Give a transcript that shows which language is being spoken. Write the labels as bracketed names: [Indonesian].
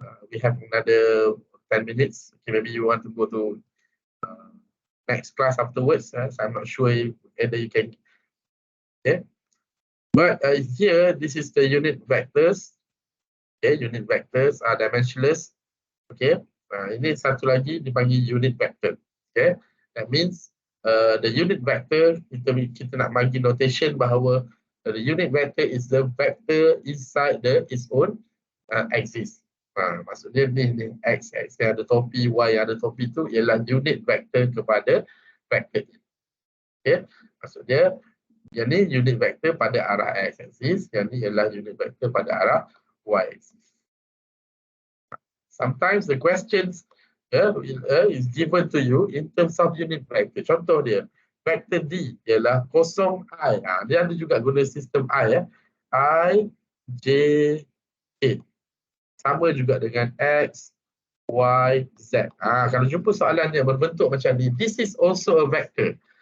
[English] We have another 10 minutes. Okay, maybe you want to go to next class afterwards. So I'm not sure whether you can. Okay. But here, this is the unit vectors. Okay, unit vectors are dimensionless. [Malay] Okay, ini satu lagi dipanggil unit vector. [English] Okay, that means the unit vector [Malay] kita nak bagi notation bahawa [English] the unit vector is the vector inside its own axis. [Malay] Maksudnya ni x yang ada topi, y yang ada topi tu ialah unit vector kepada vector ini. Okay, maksudnya yang ni unit vector pada arah x axis, yang ni ialah unit vector pada arah y axis. [English] Sometimes the questions is given to you in terms of unit vector. [Malay] Contoh dia, vector D ialah 0i. Dia ada juga guna sistem I ya. I, J, K. Sama juga dengan X, Y, Z. Kalau jumpa soalan dia berbentuk macam ni, [English] this is also a vector.